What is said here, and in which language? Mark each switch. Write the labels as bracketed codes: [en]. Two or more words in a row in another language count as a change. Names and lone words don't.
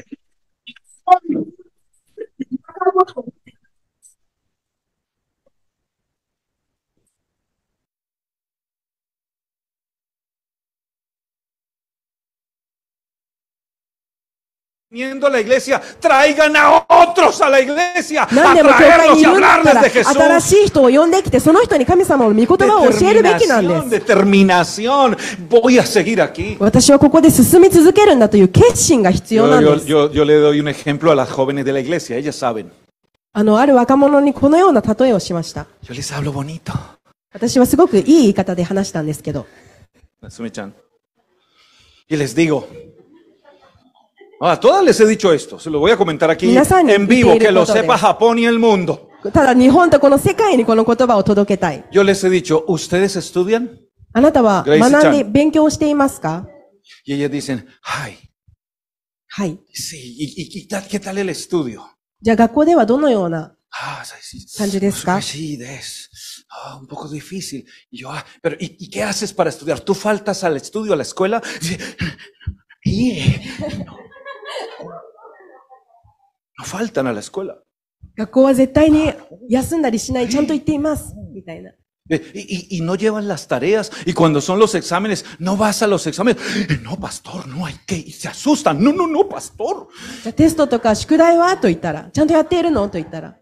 [es] Viniendo a la iglesia, traigan a otros a la iglesia, [ja] 何 [es] a [ja] でも教会 [es] traerlos [ja] に [es] y [ja] いるんだった [es] hablarles [ja] ら、 [es] de Jesús. [ja] 新しい人を呼んできて、その人に神様の御言葉を教えるべきなんです。 [es] Determinación. Voy a seguir aquí. [ja] 私はここで進み続けるんだという決心が必要なんです。 [es] Yo le doy un ejemplo a las jóvenes de la iglesia, ellas saben. [ja] ある若者にこのような例えをしました。 [es] Yo les hablo bonito. [ja] 私はすごくいい言い方で話したんですけど。 [es] Sumi-chan. Y les digo, a todas les he dicho esto, se lo voy a comentar aquí [ja] Minasan [es] en vivo, que lo [ja] いている こと [es] sepa Japón y el mundo. [ja] ただ日本とこの世界にこの言葉を届けたい。 [es] Yo les he dicho, ¿ustedes estudian? [ja] あなたは Gracie 学んで Chan 勉強していますか？ [es] Y ellas dicen, ay, [ja] はい。 [es] sí, ¿qué tal el estudio? [ja] じゃあ学校ではどのような [es] Ah, sí, [ja] 漢字 です か? [es] sí, un poco difícil. Y yo, pero ¿y qué haces para estudiar? ¿Tú faltas al estudio, a la escuela? No faltan a la escuela. [ja] 学校は絶対に休んだりしない、ちゃんと行っています。みたいな。 [es] Y no llevan las tareas. Y cuando son los exámenes, no vas a los exámenes. No, pastor, no hay que. Y se asustan. No, pastor. [ja] じゃあテストとか宿題はと言ったら、ちゃんとやっているのと言ったら、